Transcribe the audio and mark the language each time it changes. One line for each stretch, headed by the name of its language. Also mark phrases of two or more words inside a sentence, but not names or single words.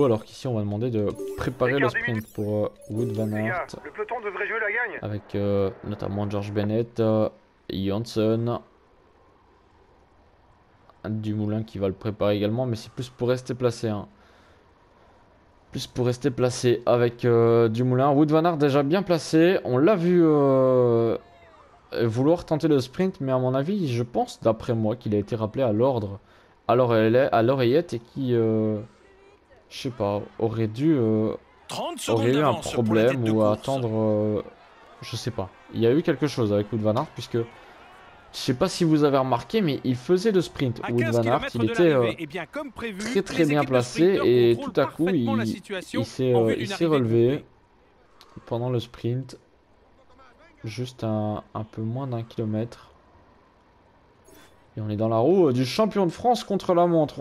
French: Alors qu'ici on va demander de préparer le sprint pour Wout van Aert. Le peloton devrait jouer la gagne. Avec notamment George Bennett, Janssen. Dumoulin qui va le préparer également, mais c'est plus pour rester placé. Hein. Plus pour rester placé avec Dumoulin. Wout van Aert déjà bien placé. On l'a vu vouloir tenter le sprint, mais à mon avis, je pense, d'après moi, qu'il a été rappelé à l'ordre, à l'oreillette et qui, je sais pas, aurait dû, aurait eu un problème ou à attendre, je sais pas. Il y a eu quelque chose avec Wout van Aert puisque je sais pas si vous avez remarqué, mais il faisait le sprint. Wout van Aert, il était très bien placé et tout à coup, il s'est relevé pendant le sprint. Juste un peu moins d'un kilomètre. Et on est dans la roue du champion de France contre la montre.